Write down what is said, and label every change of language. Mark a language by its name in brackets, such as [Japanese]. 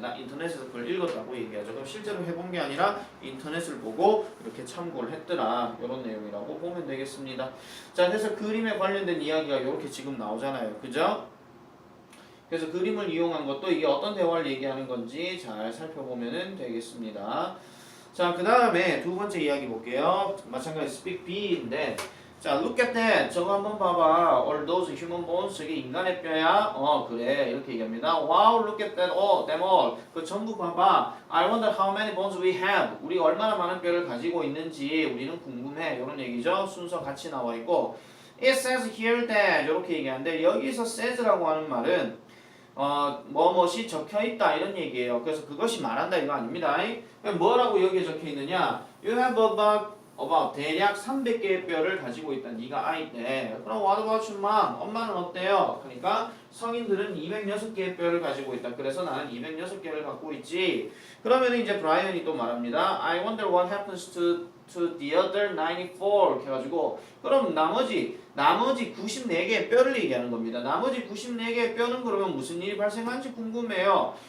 [Korean] 나 인터넷에서 그걸 읽었다고 얘기하죠. 그럼 실제로 해본 게 아니라 인터넷을 보고 이렇게 참고를 했더라. 이런 내용이라고 보면 되겠습니다. 자, 그래서 그림에 관련된 이야기가 이렇게 지금 나오잖아요. 그죠? 그래서 그림을 이용한 것도 이게 어떤 대화를 얘기하는 건지 잘 살펴보면 되겠습니다. 자, 그 다음에 두 번째 이야기 볼게요. 마찬가지 [English] speak [Korean] B인데 자, [English] look at that. [Korean] 저거 한번 봐봐. [English] All those human bones. [Korean] 저게 인간의 뼈야? 그래. 이렇게 얘기합니다. [English] Wow, look at that. them all. [Korean] 그 전부 봐봐. [English] I wonder how many bones we have. [Korean] 우리 얼마나 많은 뼈를 가지고 있는지 우리는 궁금해. 이런 얘기죠. 순서 같이 나와 있고 [English] It says here that. [Korean] 이렇게 얘기하는데 여기서 says라고 하는 말은 뭐뭇이 적혀있다 이런 얘기예요. 그래서 그것이 말한다 이거 아닙니다. 그럼 뭐라고 여기에 적혀있느냐? [English] You have about [Korean] 대략 300개의 뼈를 가지고 있다. 네가 아이때. 그럼 [English] what about your mom? [Korean] 엄마는 어때요? 그러니까 성인들은 206개의 뼈를 가지고 있다. 그래서 나는 206개를 갖고 있지. 그러면 이제 브라이언이 또 말합니다. [English] I wonder what happens to the other 94. [Korean] 이렇게 해가지고 그럼 나머지 94개의 뼈를 얘기하는 겁니다. 나머지 94개의 뼈는 그러면 무슨 일이 발생하는지 궁금해요.